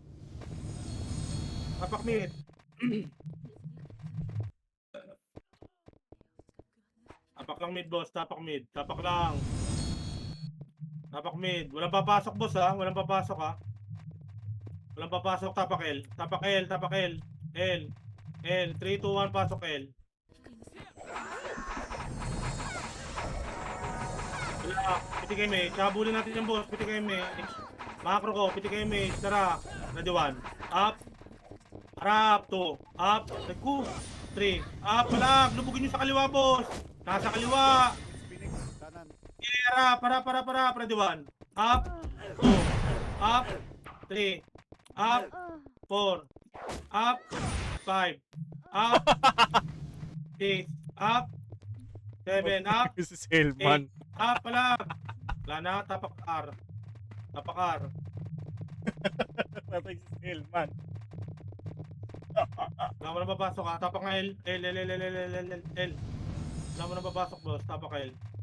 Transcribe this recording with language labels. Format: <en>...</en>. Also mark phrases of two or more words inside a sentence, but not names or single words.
<tl>Tapak mid. Tapak lang mid, boss. Tapak mid. Tapak lang. Tapak mid. Walang papasok, boss, ha? Walang papasok, ha? Walang papasok. Tapak L. Tapak L. Tapak L. L. L. 3, 2, 1. Pasok L. Wala. Piti kay Mage. Habulin natin yung boss. Piti kay Mage. Macro ko. Piti kay Mage. Tara.</tl> <en>Ready 1. Up.</en> <tl>Harap. 2. Up. 3. Up. Palag. Lubugin nyo sa kaliwa, boss. Nasa kaliwa. Harap. Harap.</tl> <en>Ready 1. Up. 2. Up. 3. Up. 4. Up. 5. Up. 6. Up. 7. Up.</en> <tl>Si Selman. Up. Palag. Wala na. Tapak R. Tapak R. Patay si Selman. Wala mo na papasok ha. Tapak nga L. L. Wala mo na papasok boss. Tapak L.</tl>